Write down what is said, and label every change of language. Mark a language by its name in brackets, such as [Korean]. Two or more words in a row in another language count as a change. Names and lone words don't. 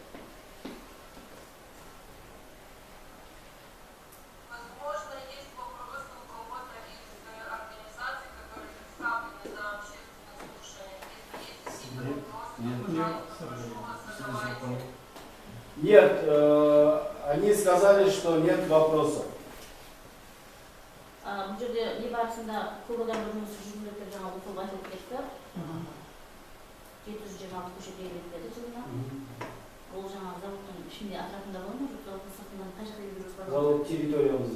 [Russian] Возможно, есть вопросы у кого-то из организаций, которые представлены на общественных слушаниях. Если есть какие-то вопросы, пожалуйста, прошу вас, задавайте. Нет, они сказали, что нет вопросов. [Kazakh] бұл жерде не барысында көп адамдар жұмысы жүргізіліп деп жаңа оқулық айтылып кетті. 726 көшет беріледі жылына. Ол жаңағы заводтың ішінде атырапында болады ма, жоқ заводтың сыртынан қай жаққа беру жоспарланып? Завод территориямыз